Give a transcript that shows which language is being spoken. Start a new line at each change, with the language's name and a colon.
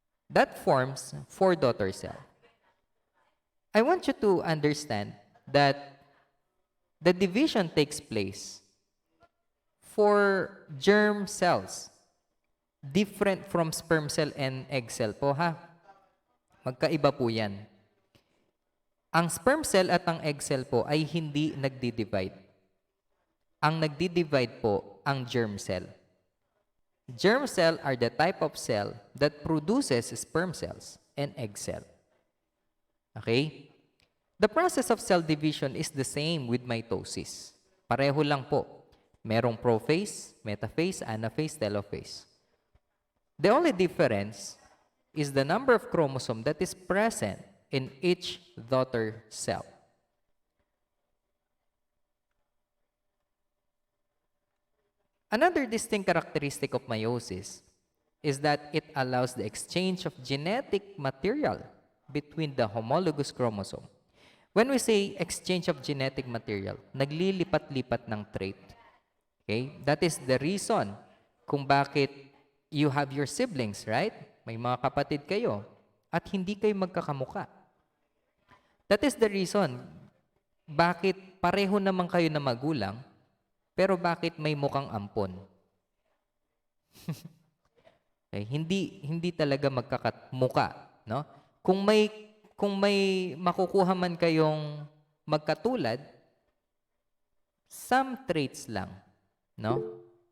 English: That forms 4 daughter cells. I want you to understand that the division takes place for germ cells, different from sperm cell and egg cell po ha.
Filipino: Magkaiba po yan. Ang sperm cell at ang egg cell po ay hindi nagdi-divide. Ang nagdi-divide po ang germ cell.
English: Germ cell are the type of cell that produces sperm cells and egg cell. Okay? The process of cell division is the same with mitosis.
Filipino: Pareho lang po. Merong prophase, metaphase, anaphase, telophase.
English: The only difference is the number of chromosome that is present in each daughter cell. Another distinct characteristic of meiosis is that it allows the exchange of genetic material between the homologous chromosome. When we say exchange of genetic material,
Filipino: naglilipat-lipat ng trait.
English: Okay? That is the reason
Filipino: kung bakit
English: you have your siblings, right?
Filipino: May mga kapatid kayo at hindi kayo magkakamuka.
English: That is the reason
Filipino: bakit pareho naman kayo na magulang, pero bakit may mukhang ampon? Okay, hindi talaga magkakamuka, no? Kung may makukuha man kayong magkatulad, some traits lang, no?